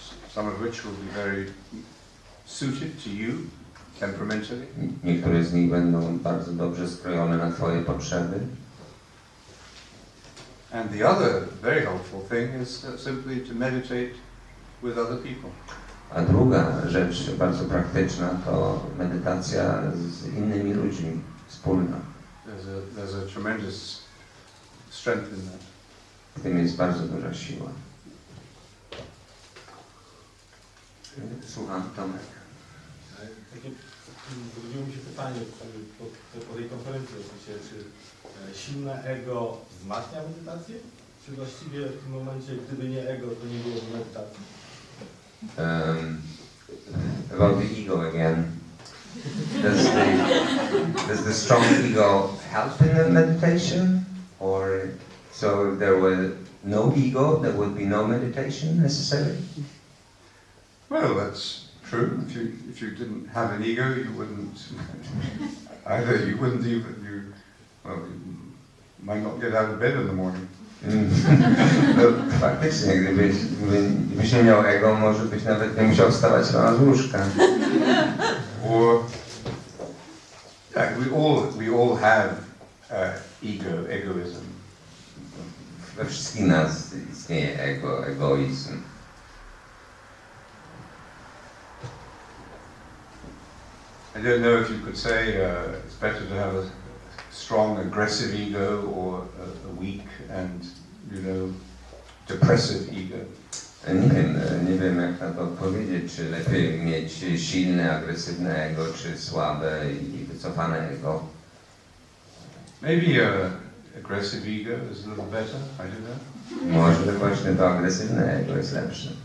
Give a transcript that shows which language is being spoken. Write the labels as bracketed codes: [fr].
[en] Some of which will be very suited to you temperamentally. [pl] Niektóre z nich będą bardzo dobrze skrojone na Twoje potrzeby. [en] And the other very helpful thing is simply to meditate with other people. [pl] A druga rzecz bardzo praktyczna to medytacja z innymi ludźmi, wspólna. [en] There's a tremendous strength in that. [pl] W tym jest bardzo duża siła. Słucham, Tomek. Zrodziło mi się pytanie po tej konferencji oczywiście, czy silne ego wzmacnia medytację? Czy właściwie w tym momencie, gdyby nie ego, to nie byłoby medytacji? [en] About the ego again. Does the strong ego help in the meditation? Or so if there were no ego, there would be no meditation necessary? Well, that's true. If you didn't have an ego, you wouldn't you might not get out of bed in the morning. [pl] No, faktycznie, gdybyś nie miał ego, może byś nawet nie musiał wstawać rano z łóżka. [en] Or yeah, we all have egoism. [pl] We wszystkich nas istnieje egoizm. [en] I don't know if you could say it's better to have a strong, aggressive ego or a weak and, depressive ego. [pl] Nie wiem jak na to odpowiedzieć, czy lepiej mieć silne, agresywne ego, czy słabe i wycofane ego. [en] Maybe aggressive ego is a little better, I don't know. [pl] Może właśnie to agresywne ego jest lepsze.